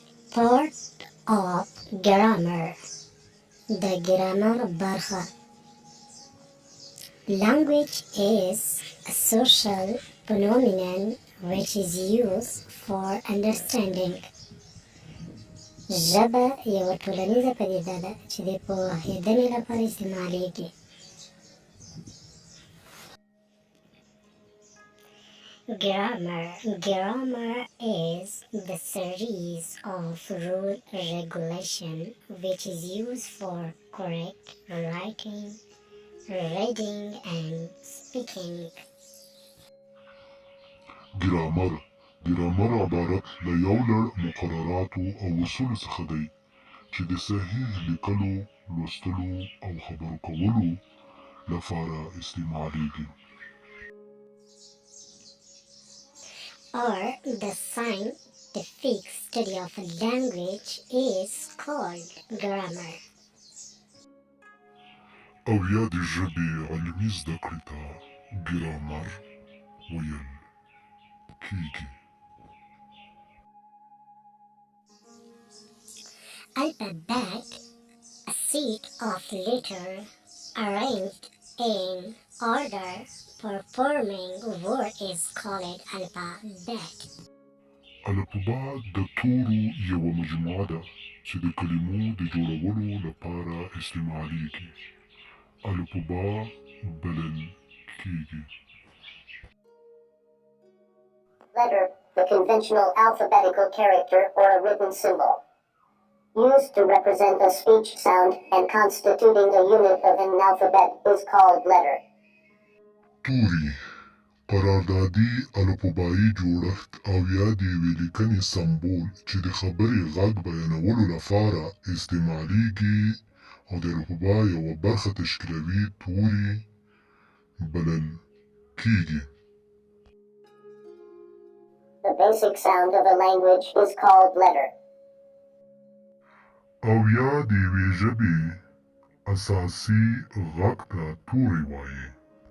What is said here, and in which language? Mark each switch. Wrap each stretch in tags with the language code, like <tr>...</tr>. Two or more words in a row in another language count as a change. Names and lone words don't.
<en>Part of grammar. The grammar barha. Language is a social phenomenon which is used for understanding.</en> <ps>ژبه یوه ټولنیزه پدیده ده چې د پوهېدنې لپاره استعمالیږي.</ps> <en>Grammar is the series of rule regulation which is used for correct writing, reading and speaking.</en> <ps>ګرامر عبارت له یو لړ مقرراتو او اصولو څخه دی چې د صحیح لیکلو، لوستلو او خبرو کولو لپاره استعمالیږي.</ps> <en>Or the scientific study of a language is called grammar.</en> <ps>او یا د ژبې علمي زده کړې ته ګرامر ویل کیږي.</ps> <en>Alphabet, a set of letters arranged in order for forming a word is called alphabet.</en> <ps>الفبا د تورو یوه مجموعه ده چې د کلمو د جوړولو لپاره استعمالیږي. الفبا بلل کیږي.</ps> <en>Letter, the conventional alphabetical character or a written symbol. Used to represent a speech sound and constituting a unit of an alphabet is called letter.</en> <ps>توري قراردادي الفبایي جوړښت او یا د یوې لیکنې سمبول چې د خبرې غږ بیانولو لپاره استعمالیږي او د الفبا یوه برخه تشکیلوي توري بلل کیږي.</ps> <en>The basic sound of a language is called letter.</en> <ps>او یا د یوې ژبې اساسي غږ ته توري وایي.</ps>